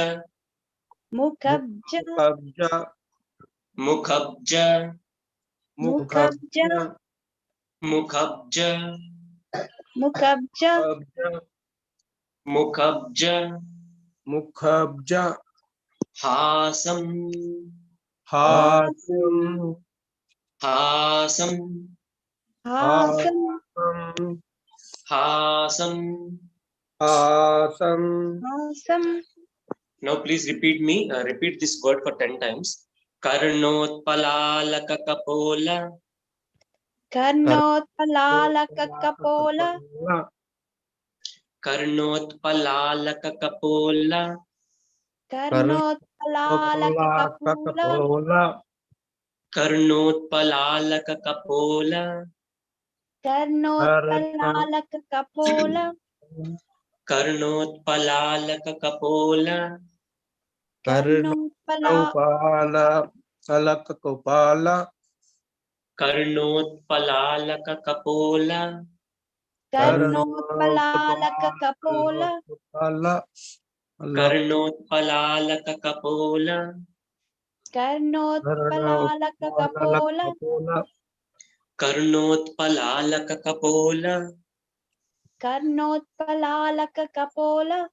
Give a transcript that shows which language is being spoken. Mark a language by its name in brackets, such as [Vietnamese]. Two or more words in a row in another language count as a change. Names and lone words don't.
[Sanskrit] Mukhabja. Mukhabja. Mukhabja. Mukhabja. Mukhabja. Mukhabja. Mukhabja. Hasam. Hasam. Hasam. Hasam. Hasam. Asam. Hasam. [English] Now please repeat me. Repeat this word for 10 times. [Sanskrit] Karnotpalalakakapola. Karnotpalalakapola. Karnotpalalakakapola. Karnotpalalakapola. Karnotpalalakakapola. Karnotpalalakapola. Karnotpalalakakapola. Upala. Alakakopala. Karnotpalalakakapola. कर्णोत्पलालक कपोल कर्णोत्पलालक कपोल कर्णोत्पलालक कपोल कर्णोत्पलालक कपोल कर्णोत्पलालक कपोल